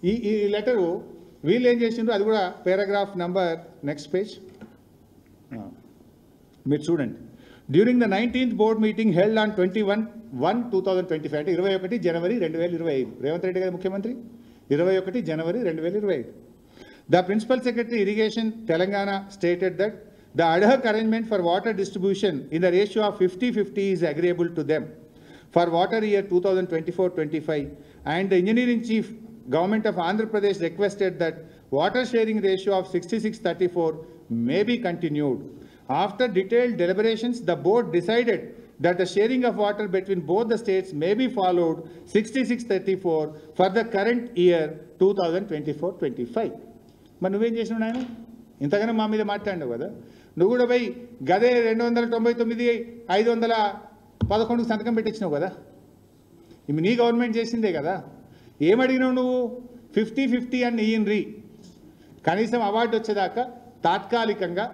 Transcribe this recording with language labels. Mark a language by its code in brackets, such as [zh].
[te] ఈ లెటరు వీళ్ళు ఏం చేసిండ్రు అది కూడా పారాగ్రాఫ్ నంబర్ నెక్స్ట్ పేజ్ మీరు చూడండి. [en] during the 19th board meeting held on 21/1/2025 [te] అంటే 21 జనవరి 2025. రేవంత్ రెడ్డి గారి ముఖ్యమంత్రి 21 జనవరి 2025. [en] The Principal Secretary Irrigation Telangana stated that the ad hoc arrangement for water distribution in the ratio of 50-50 is agreeable to them for water year 2024-25, and the Engineering Chief Government of Andhra Pradesh requested that water sharing ratio of 66-34 may be continued. After detailed deliberations, the board decided that the sharing of water between both the states may be followed 66-34 for the current year 2024-25. [te] మరి నువ్వేం చేసినావు నాయన? ఇంతగానో మా మీద మాట్లాడినావు కదా, నువ్వు కూడా పోయి గదే 299 511 సంతకం పెట్టించినావు కదా. ఇవి నీ గవర్నమెంట్ చేసిందే కదా. ఏమడిగినావు నువ్వు? 50-50 అని ఇయ్యండి, కనీసం అవార్డు వచ్చేదాకా తాత్కాలికంగా.